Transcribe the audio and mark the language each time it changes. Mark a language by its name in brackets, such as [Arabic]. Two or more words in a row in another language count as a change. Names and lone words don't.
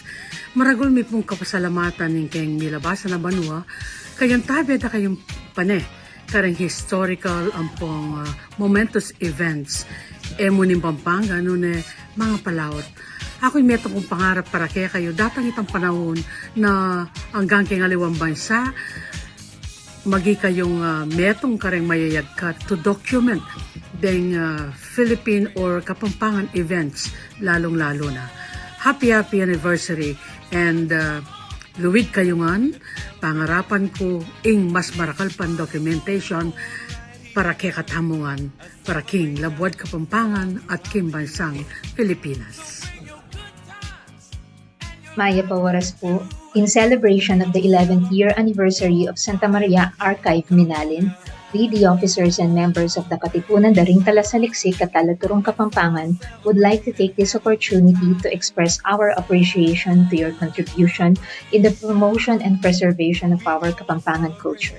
[Pampanga] Maragol mi pong kapasalamatan ng kayong milabasan na banwa, kayang tabi na kayong pane, kareng historical ang pong momentous events, emunin Pampanga, nune mga palawot. Ako'y meto kong pangarap para kaya kayo, datang itang panahon na hanggang kay ngaliwang bansa, magi kayong metong kareng mayayag ka [English] to document [Pampanga] deng Philippine or Kapampangan events, lalong-lalo na. [English] Happy anniversary [Pampanga] and luwid kayungan, pangarapan ko ing mas marakalpan documentation para kay katamungan, para king Labuad Kapampangan at king bansang Pilipinas. Maya Pawaras po, [English] in celebration of the 11th year anniversary of Santa Maria Archive Minalin, we, the officers and members of the Katipunan Daring Talasaliksik at Talaturong Kapampangan, would like to take this opportunity to express our appreciation to your contribution in the promotion and preservation of our Kapampangan culture.